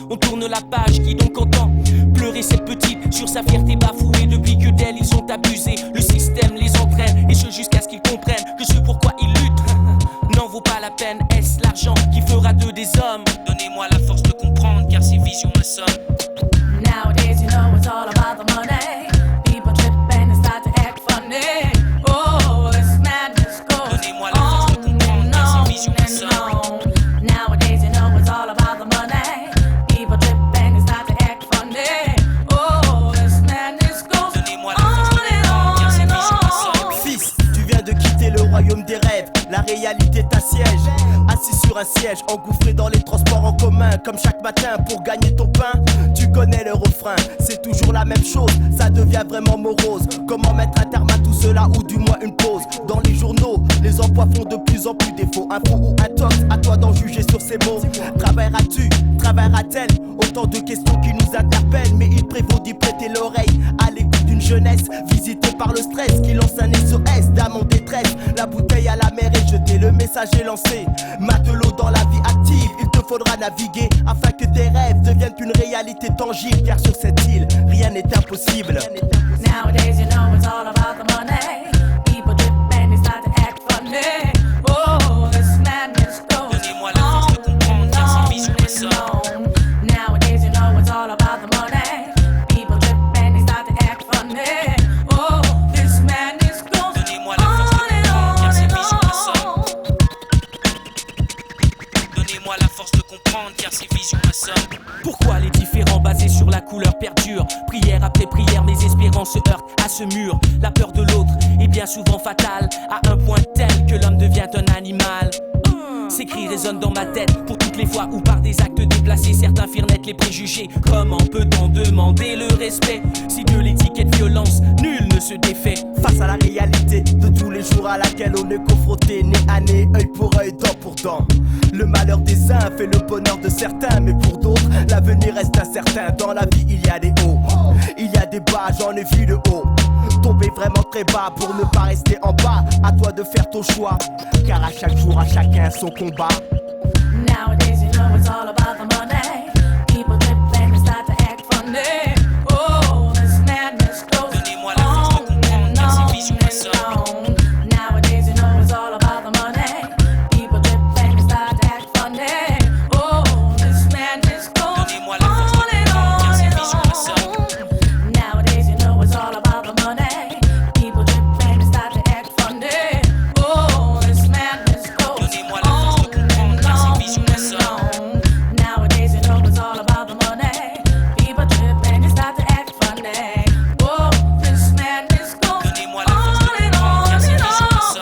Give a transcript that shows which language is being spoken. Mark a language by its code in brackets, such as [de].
[fr] On tourne la page, qui donc entend pleurer cette petite sur sa fierté bafouée. Depuis que d'elle ils ont abusé, le système les entraîne. Et ce jusqu'à ce qu'ils comprennent que ce pourquoi ils luttent n'en vaut pas la peine. Est-ce l'argent qui fera d'eux des hommes? Donnez-moi la force de comprendre car ces visions m'assomment. [en] Nowadays you know it's all about the money. People trip and they start to act funny. Oh, this madness goes [fr] Donnez-moi la force de comprendre car ces visions m'assomment. [en] Nowadays you know it's all about the money. People trip and they start to act funny. Oh, this madness goes [fr] Donnez-moi la force de comprendre car ces visions m'assomment. Fils, tu viens de quitter le royaume des rêves. La réalité t'assiège, assis sur un siège, engouffré dans les transports en commun. main comme chaque matin pour gagner ton pain. Tu connais le refrain, c'est toujours la même chose, ça devient vraiment morose. Comment mettre un terme à tout cela ou du moins une pause? Dans les journaux, les emplois font de plus en plus défaut. Info ou intox, à toi d'en juger sur ces mots. Travailleras-tu, travaillera-t-elle? Autant de questions qui nous interpellent, mais il prévaut d'y prêter l'oreille à l'écoute d'une jeunesse visitée par le stress qui lance un SOS d'âme en détresse. La bouteille à la mer est jetée, le message est lancé. Matelot dans la vie active, il te faudra naviguer afin que tes rêves deviennent une réalité tangible. Car sur cette île, rien n'est impossible. [en] Nowadays, you know it's all about the money. People drip and they start to act funny. Oh, this madness goes [fr] Donnez-moi la force de comprendre, car c'est vision ma somme. [en] Nowadays, you know it's all about the money. People drip and they start to act funny. Oh, this madness goes [fr] Donnez-moi la force de comprendre, car c'est vision ma somme. Donnez-moi la force de comprendre, car c'est vision ma somme. Pourquoi les différends basés sur la couleur perdurent? Prière après prière, mes espérances se heurtent à ce mur. La peur de l'autre est bien souvent fatale, à un point tel que l'homme devient un animal. Ces cris résonnent dans ma tête pour toutes les fois où par des actes déplacés certains firent naître les préjugés. Comment peut-on demander le respect si de l'étiquette violence nul ne se défait? Face à la réalité de tous les jours à laquelle on est confronté, nez à nez, œil pour œil, dent pour dent. Le malheur des uns fait le bonheur de certains, mais pour d'autres, l'avenir reste incertain. Dans la vie, il y a des hauts, il y a des bas, j'en ai vu le haut. Tomber vraiment très bas pour ne pas rester en bas. À toi de faire ton choix, car à chaque jour, à chacun son combat. [en] Nowadays, you know it's all about the money. People drip and they start to act funny. Oh, this madness goes [fr] Donnez-moi la force de comprendre, car c'est vision ma somme. [en] Nowadays, you know it's all about the money. People drip and they start to act funny. Oh, this madness goes [fr] Donnez-moi la force de comprendre, car c'est vision ma somme. [en] Nowadays, you know it's all about the money. People drip and they start to act funny. Oh, this madness goes [fr] Donnez-moi la force de comprendre, car c'est vision ma somme. [en] Nowadays, you know it's all about the money. People drip and they start to act funny. Oh, this madness goes [fr] Donnez-moi la force de comprendre, car c'est vision ma somme.